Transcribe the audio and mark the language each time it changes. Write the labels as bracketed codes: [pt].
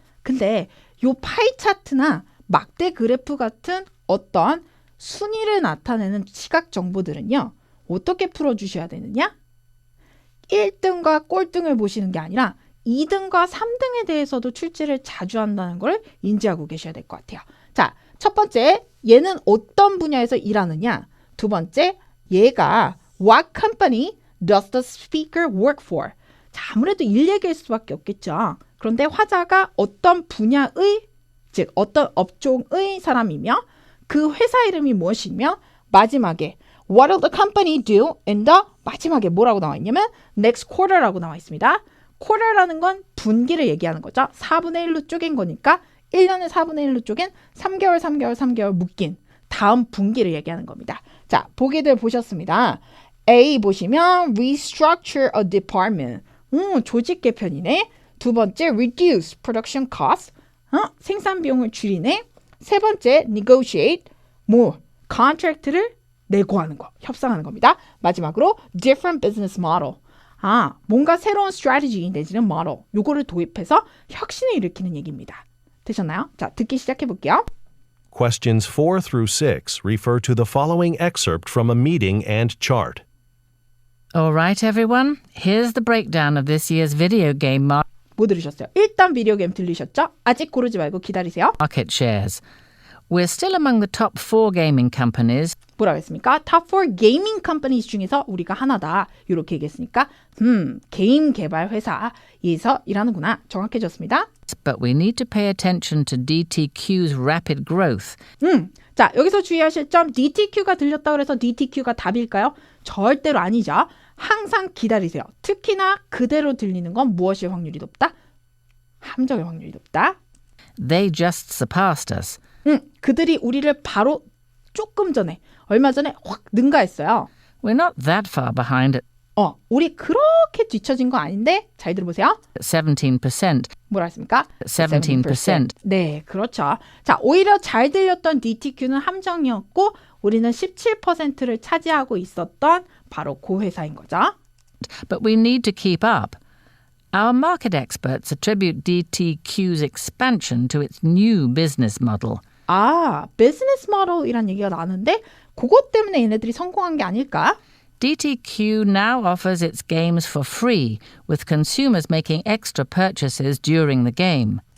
[ko] 근데 요 파이 차트나 막대 그래프 같은 어떤 순위를 나타내는 시각 정보들은요. 어떻게 풀어주셔야 되느냐? 1등과 꼴등을 보시는 게 아니라 2등과 3등에 대해서도 출제를 자주 한다는 걸 인지하고 계셔야 될 것 같아요. 자, 첫 번째, 얘는 어떤 분야에서 일하느냐? 두 번째, 얘가 [en] What company does the speaker work for? [ko] 자, 아무래도 일 얘기일 수밖에 없겠죠. 그런데 화자가 어떤 분야의, 즉 어떤 업종의 사람이며 그 회사 이름이 무엇이며 마지막에 [en] What will the company do in the [ko] 마지막에 뭐라고 나와 있냐면 [en] next quarter [ko] 라고 나와 있습니다. quarter라는 건 분기를 얘기하는 거죠. 4분의 1로 쪼갠 거니까 1년을 4분의 1로 쪼갠 3개월 묶인 다음 분기를 얘기하는 겁니다. 자, 보기들 보셨습니다. A 보시면 [en] restructure a department. [ko] 조직 개편이네. 두 번째 [en] reduce production costs. [ko] 생산 비용을 줄이네. 세 번째 negotiate. contract를 내고하는 거, 협상하는 겁니다. [en] 마지막으로 different business model. [ko] 뭔가 새로운 strategy 내지는 model. 요거를 도입해서 혁신을 일으키는 얘기입니다. 되셨나요? 자, 듣기 시작해 볼게요. [en] Questions 4 through 6 refer to the following excerpt from a meeting and chart. All right, everyone. Here's the breakdown of this year's video game [ko] 뭐 들으셨어요? 일단 비디오 게임 들리셨죠? 아직 고르지 말고 기다리세요. [en] market shares. We're still among the top 4 gaming companies, [ko] 뭐라고 했습니까? Top 4 게이밍 컴퍼니즈 중에서 우리가 하나다. 이렇게 얘기했으니까 게임 개발 회사에서 일하는구나. 정확해졌습니다. [en] but we need to pay attention to DTQ's rapid growth. [ko] 자, 여기서 주의하실 점 DTQ가 들렸다고 해서 DTQ가 답일까요? 절대로 아니죠. 항상 기다리세요. 특히나 그대로 들리는 건 무엇일 확률이 높다? 함정의 확률이 높다. [en] They just surpassed us. [ko] 그들이 우리를 바로 조금 전에, 얼마 전에 확 능가했어요. [en] We're not that far behind at [ko] 우리 그렇게 뒤처진 거 아닌데? 잘 들어보세요. [en] 17%. [ko] 뭐라 했습니까? 17%. 네, 그렇죠. 자, 오히려 잘 들렸던 DTQ는 함정이었고 우리는 17%를 차지하고 있었던 바로 그 회사인 거죠. [en] But we need to keep up. Our market experts attribute DTQ's expansion to its new business model. [ko] 비즈니스 모델이란 얘기가 나왔는데 그것 때문에 얘네들이 성공한 게 아닐까? [en] DTQ now offers its games for free, with consumers making extra purchases during the game.